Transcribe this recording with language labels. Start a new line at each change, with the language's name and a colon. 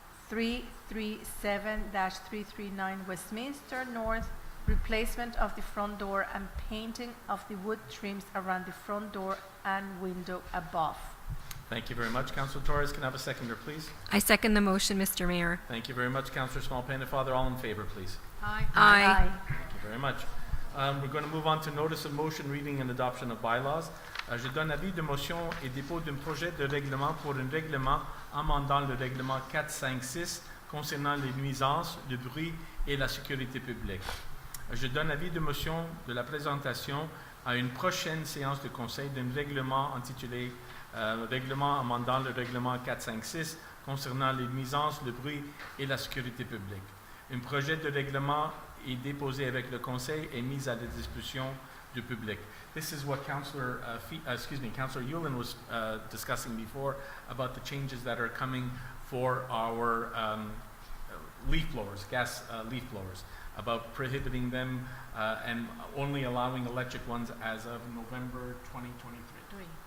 English: 337-339 Westminster North, replacement of the front door and painting of the wood trims around the front door and window above. Thank you very much. Councillor Torres, can I have a seconder, please? I second the motion, Mr. Mayor. Thank you very much. Councillor Small-Pennefather, all in favor, please. Aye. Aye. Thank you very much. We're going to move on to notice of motion, reading and adoption of bylaws.
French: Je donne avis de motion et dépôt d'un projet de règlement pour un règlement amendant le règlement 456 concernant les nuisances, le bruit et la sécurité publique. Je donne avis de motion de la présentation à une prochaine séance de conseil d'un règlement intitulé Règlement amendant le règlement 456 concernant les nuisances, le bruit et la sécurité publique. Un projet de règlement est déposé avec le conseil et mis à la discussion du public.
English: This is what Councillor Yulin was discussing before about the changes that are coming for our leaf blowers, gas leaf blowers, about prohibiting them and only allowing electric ones as of November 2023.